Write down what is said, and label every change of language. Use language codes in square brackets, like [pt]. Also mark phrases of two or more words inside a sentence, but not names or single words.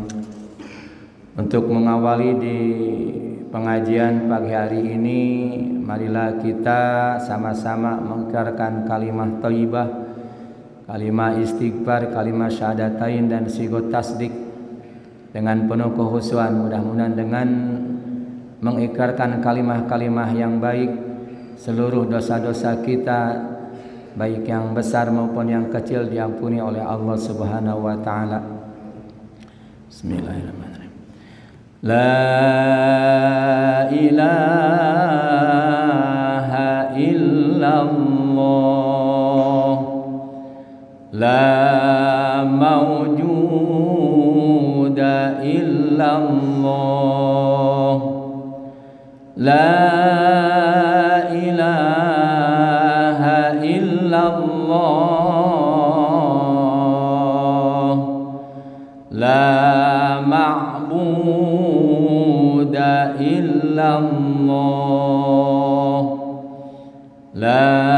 [id] Untuk mengawali di pengajian pagi hari ini, marilah kita sama-sama mengikrarkan kalimah thayyibah, kalimah istighfar, kalimah syahadatain dan sigot tasdik dengan penuh kekhusyuan. Mudah-mudahan dengan mengikrarkan kalimah-kalimah yang baik, seluruh dosa-dosa kita, baik yang besar maupun yang kecil, diampuni oleh Allah [ar] سبحانه وتعالى. بسم الله الرحمن الرحيم. لا إله إلا الله, لا موجود إلا الله، لا إله إلا الله، لا معبود إلا الله، لا